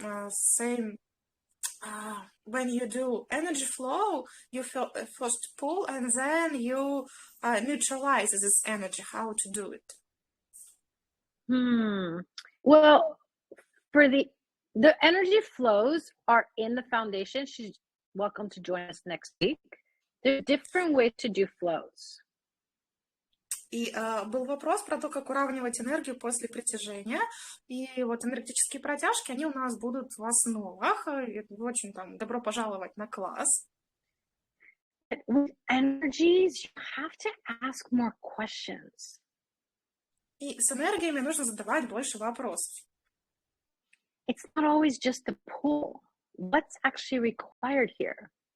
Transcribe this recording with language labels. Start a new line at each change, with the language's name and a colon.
English: same. When you do energy flow, you feel first pull and then you neutralize this energy. How to do it? Well, for the energy flows are in the foundation. She's welcome to join us next week. There's different ways to do flows.
Russian: И был вопрос про то, как уравнивать энергию после притяжения. И вот энергетические протяжки, они у нас будут в основах. И очень там добро пожаловать на класс.
English: With energies, you have to ask more questions.
Russian: И с энергиями нужно задавать больше вопросов.
English: It's not always just the pull. What's actually required here?